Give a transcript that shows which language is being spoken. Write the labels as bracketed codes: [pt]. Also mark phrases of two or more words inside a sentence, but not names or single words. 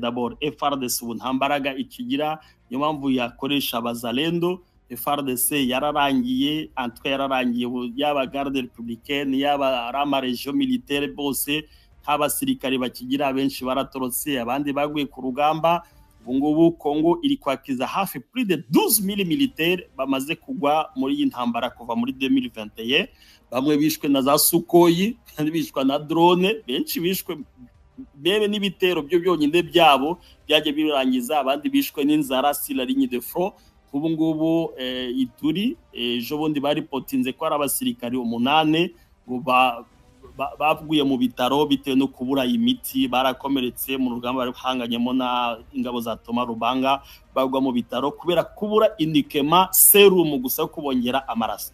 [rw] D'abord FARDC ubu nta mbaraga ikigira, niyo mpamvu yakoresha abazalendo. FARDC yararangiye, antwe yararangiye, yaba [fr] garde républicaine [rw] yaba rama [fr] region militaire [rw] bose nk'abasirikare bakigira, benshi baratorotse, abandi baguye ku rugamba. Ubungubu Kongo iri kwakiza hafi [fr] plus de 12,000 militaires [rw] bamaze kugwa muri iyi ntambara kuva muri 2021. Bamwe bishwe na za Sukoyi, kandi bishwe na drone, benshi bishwe bebe n'ibitero byo byonyine byabo byaje birangiza, abandi bishwe n'inzara [fr] sur la ligne de front. [rw] Ubungubu Ituri ejo bundi bari potinze ko ari abasirikare 8 bavuye mu bitaro bitewe no kubura imiti, barakomeretse mu rugamba bari hanganyemo na ingabo za Thomas Rubanga, bagwa mu bitaro kubera kubura indikema serum gusa kubongera amaraso.